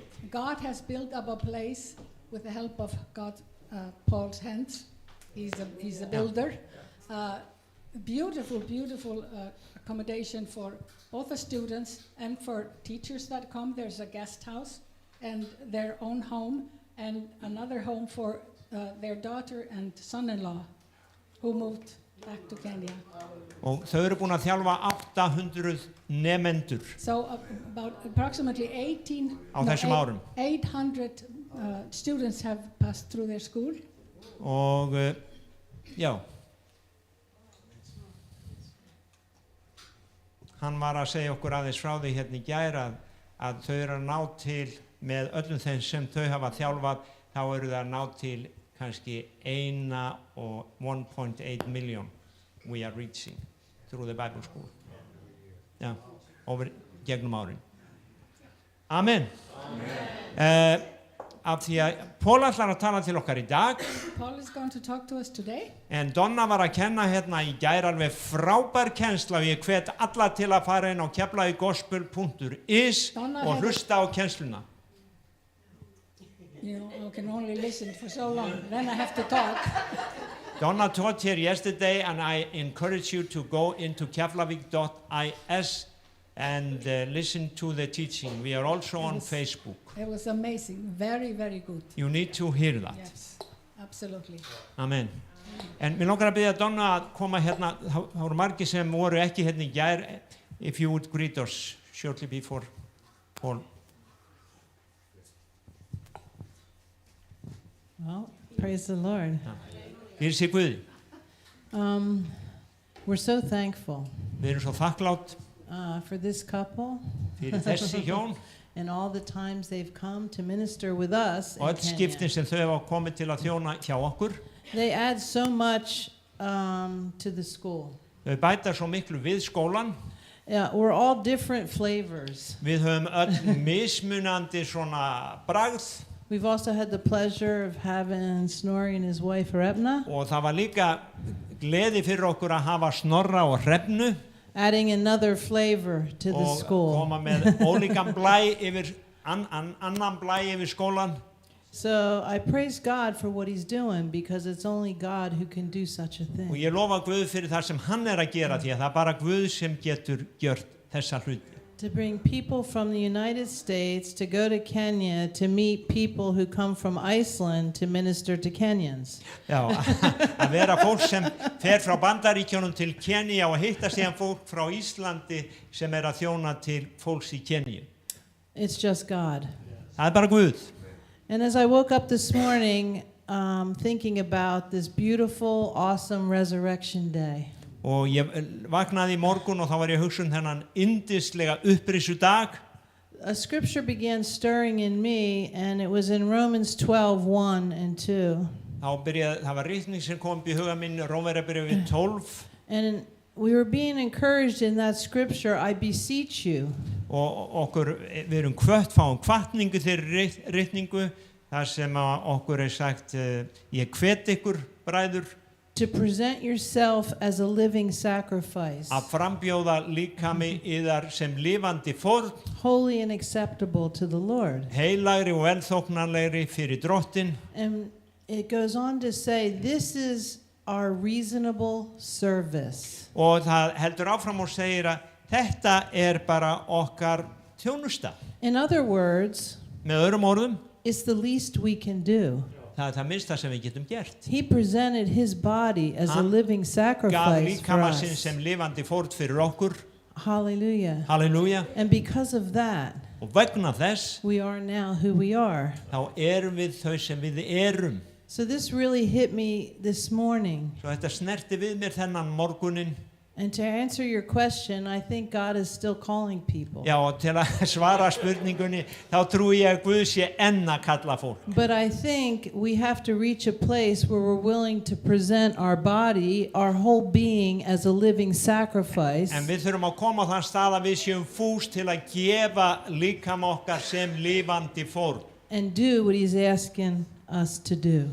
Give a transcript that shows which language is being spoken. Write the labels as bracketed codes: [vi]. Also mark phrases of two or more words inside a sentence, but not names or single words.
[en] God has built up a place with the help of God, Paul's hands. He's a builder. Beautiful, beautiful accommodation for both the students and for teachers that come. There's a guest house and their own home and another home for their daughter and son-in-law who moved back to Kenya. [is] Og þau eru búin að þjálfa 800 nemendur [en] So about approximately 800 students have passed through their school. [is] og já, hann var að segja okkur aðeins frá því hérna í gær að þau eru að ná til með öllum þeim sem þau hafa þjálfað, þá eru það að ná til kannski [en] 1.8 million we are reaching through the Bible school. [is] Já, over gegnum árin. Amen. Af því að Paul ætlar að tala til okkar í dag, [en] Paul is going to talk to us today. [is] en Donna var að kenna hérna í gær alveg frábær kennsla og ég hvet alla til að fara inn á keflavíkgospel.is Donna og hefur- hlusta á kennsluna. [en] You know, I can only listen for so long, then I have to talk. Donna taught here yesterday and I encourage you to go into keflavik.is and listen to the teaching. We are also on Yes. Facebook. It was amazing, very, very good. You need to hear that. Yes, absolutely. Amen. [is] En mér langar að biðja Donna að koma hérna, það voru margir sem voru ekki hérna í gær. [en] If you would greet us shortly before Paul. Well, praise the Lord. [is] Fyrir sig Guði. [en] We're so thankful [is] Við erum svo þakklátt [en] for this couple [is] fyrir þessi hjón [en] and all the times they've come to minister with us in [is] og öll [en] Kenya. [is] skiptin sem þau hafa komið til að þjóna hjá okkur. [en] They add so much to the school. [is] Þau bæta svo miklu við skólan. [en] Yeah, we're all different flavors. [is] Við höfum öll mismunandi svona bragð [en] We've also had the pleasure of having Snorri and his wife Rebna, [is] og það var líka gleði fyrir okkur að hafa Snorra og Hrefnu [en] adding another flavor to the [is] og [en] school. [is] koma með ólíkan blæ yfir annan blæ yfir skólan. [en] So I praise God for what he's doing because it's only God who can do such a [is] Og [en] thing. [is] ég lofa Guð fyrir það sem hann er að gera því að það er bara Guð sem getur gjört þessa hluti. [en] To bring people from the United States to go to Kenya to meet people who come from Iceland to minister to Kenyans. [is] Já, að vera fólk sem fer frá Bandaríkjónum til Kenya og hitta síðan fólk frá Íslandi sem er að þjóna til fólks í Kenyu. [en] It's just God. [is] Það er bara Guð. [en] And as I woke up this morning thinking about this beautiful, awesome resurrection day, [is] Og ég vaknaði í morgun og þá var ég að hugsa þennan yndislega upprissu dag. [en] A scripture began stirring in me, and it was in Romans 12:1 and 2. [is] Það var ritning sem kom upp í huga minn, Rómverjabréfið 12. [en] And we were being encouraged in that scripture, I beseech you. [is] Og við erum fáum hvatningu þeirri ritningu, þar sem okkur sagt, ég hvet ykkur, bræður, [en] to present yourself as a living sacrifice, [is] að frambjóða líkami yðar sem lifandi fórn, [en] holy and acceptable to the Lord. [is] heilagri og velþóknanlegri fyrir Drottin. [en] And it goes on to say, this is our reasonable service. [is] Og það heldur áfram og segir að þetta bara okkar þjónusta. [en] In other words, [is] Með öðrum orðum, [en] it's the least we can do. [is] það það minnsta sem við getum gert. [en] He presented his body as a [is] Hann [en] living [is] Gaf [en] sacrifice for [is] líkama sinn [en] us. [is] sem lifandi fórn fyrir okkur. [en] Hallelujah. [is] Halleluja. [en] And because of that, [is] Og vegna þess, [en] we are now who we are. [is] þá erum við þau sem við erum. [en] So this really hit me this morning. [is] Svo þetta snerti við mér þennan morgunin. [en] And to answer your question, I think God is still calling people. [is] Já, og til að svara spurningunni, þá trúi ég að Guð sé enn að kalla fólk. [en] But I think we have to reach a place where we're willing to present our body, our whole being, as a living sacrifice. [is] En við þurfum að koma á þann stað að við séum fús til að gefa líkama okkar sem lifandi fórn. [en] And do what he's asking us to do.